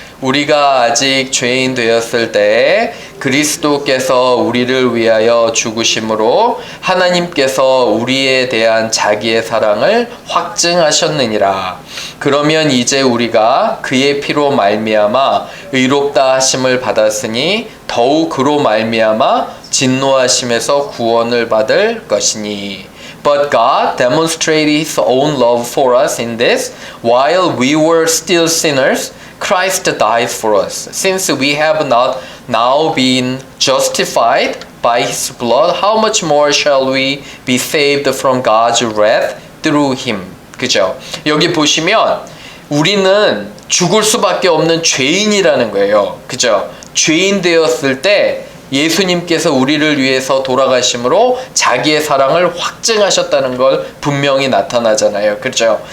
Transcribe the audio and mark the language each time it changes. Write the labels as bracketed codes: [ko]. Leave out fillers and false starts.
[ko] 우리가 아직 죄인 되었을 때 그리스도께서 우리를 위하여 죽으심으로 하나님께서 우리에 대한 자기의 사랑을 확증하셨느니라. 그러면 이제 우리가 그의 피로 말미암아 의롭다 하심을 받았으니 더욱 그로 말미암아 진노하심에서 구원을 받을 것이니. [en] But God demonstrated His own love for us in this: while we were still sinners, Christ died for us. Since we have not now been justified by His blood, how much more shall we be saved from God's wrath through Him? [ko] 그죠? 여기 보시면 우리는 죽을 수밖에 없는 죄인이라는 거예요. 그죠? 죄인 되었을 때 예수님께서 우리를 위해서 돌아가심으로 자기의 사랑을 확증하셨다는 걸 분명히 나타나잖아요. 그렇죠?